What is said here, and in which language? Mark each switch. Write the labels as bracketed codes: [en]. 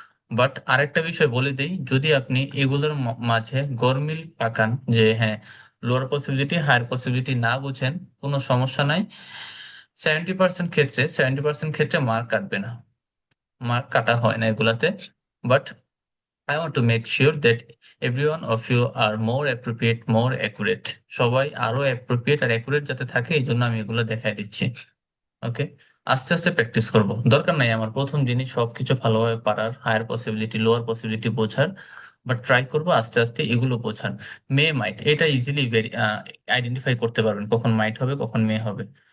[bn] But আরেকটা বিষয় বলে দেই, যদি আপনি এগুলোর মাঝে গরমিল পাকান যে হ্যাঁ, লোয়ার পসিবিলিটি হায়ার পসিবিলিটি না বুঝেন, কোনো সমস্যা নাই। 70% ক্ষেত্রে মার্ক কাটবে না, মার্ক কাটা হয় না এগুলাতে। But [en] I want to make sure that every one of you are more appropriate, more accurate. [bn] সবাই আরো অ্যাপ্রোপ্রিয়েট আর অ্যাকুরেট যাতে থাকে, এই জন্য আমি এগুলো দেখাই দিচ্ছি। ওকে, আস্তে আস্তে প্র্যাকটিস করব, দরকার নাই আমার প্রথম জিনিস সবকিছু ভালোভাবে পারার, হায়ার পসিবিলিটি লোয়ার পসিবিলিটি বোঝার। বাট ট্রাই করব আস্তে আস্তে এগুলো বোঝার। মে মাইট এটা ইজিলি আইডেন্টিফাই করতে পারবেন, কখন মাইট হবে কখন মে হবে।